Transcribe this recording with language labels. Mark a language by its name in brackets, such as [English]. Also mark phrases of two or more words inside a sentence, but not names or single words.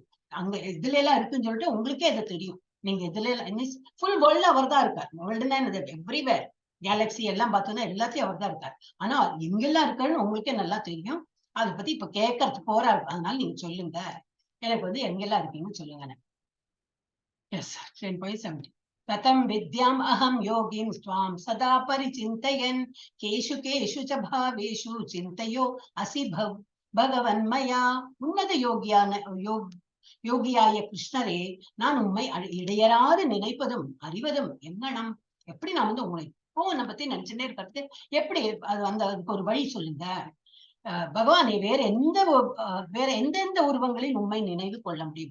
[Tamil] அங்க இதுல எல்லாம் இருக்குன்னு சொல்லிட்டு உங்களுக்கே அது தெரியும். நீங்க இதுல எல்லாம் [English] full world [Tamil] அவர் தான் இருக்கார். வேர்ல்டுனா எவ்ரிவேர், கேலக்சி எல்லாம் பார்த்தோம்னா எல்லாத்தையும் அவர் தான் இருக்கார். ஆனா எங்கெல்லாம் இருக்காருன்னு உங்களுக்கே நல்லா தெரியும். அதை பத்தி இப்ப கேட்கறது போறாரு. அதனால நீங்க சொல்லுங்க, எனக்கு எங்கெல்லாம் இருக்கீங்கன்னு சொல்லுங்க. எஸ், 10.70. [Sanskrit] कथं विद्याम् अहं योगिं स्वां सदा परिचिन्तयन् केषु केषु च भावेषु चिन्तयो असि भगवन्मया [Tamil] உன்னத யோகியாய கிருஷ்ணரே, நான் உண்மை இடையறாது நினைப்பதும் அறிவதும் எங்கனம். எப்படி நான் வந்து உங்களை இப்போ உன்னை பத்தி நினைச்சுட்டே இருக்கிறது எப்படி? அது அந்த அதுக்கு ஒரு வழி சொல்லுங்க. பகவானே, வேற எந்தெந்த உருவங்களில் உண்மை நினைவு கொள்ள முடியும்?